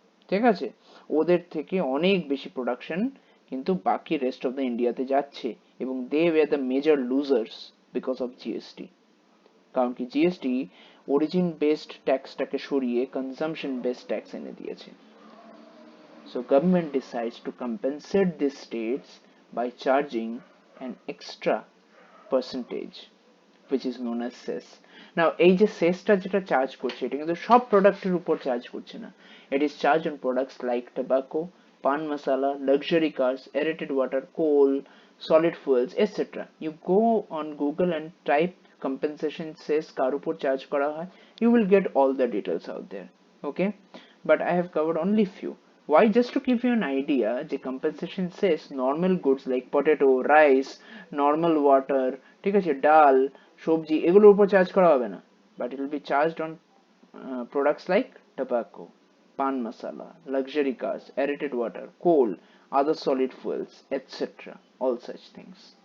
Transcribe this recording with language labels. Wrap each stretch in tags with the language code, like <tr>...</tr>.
<bn>ঠিক আছে, ওদের থেকে অনেক বেশি প্রোডাকশন কিন্তু বাকি রেস্ট অফ দ্য ইন্ডিয়াতে যাচ্ছে এবং</bn> <en>They were the major losers because of GST.</en> <bn>কারণ কি জিএসটি অরিজিন বেসড ট্যাক্সটাকে সরিয়ে কনজাম্পশন বেসড ট্যাক্স এনে দিয়েছে।</bn> <en>So government decides to compensate these states by charging an extra percentage which is known as cess.</en> <bn>Now এই যে সেসটা যেটা charge করছে এটা কিন্তু সব প্রোডাক্টের উপর চার্জ করছে না।</bn> <en>It is charged on products like tobacco, pan masala, luxury cars, aerated water, coal, solid fuels, etc. You go on Google and type compensation cess</en> <bn>কার উপর চার্জ করা হয়,</bn> <en>you will get all the details out there. Okay, but I have covered only few. Why? Just to give you an idea, the compensation says normal goods like potato, rice, normal water,</en> <bn>ঠিক আছে, ডাল, সবজি, এগুলোর উপর charge করা হবে না,</bn> <en>but it will be charged on products like tobacco, pan masala, luxury cars, aerated water, coal, other solid fuels, etc. all such things.</en>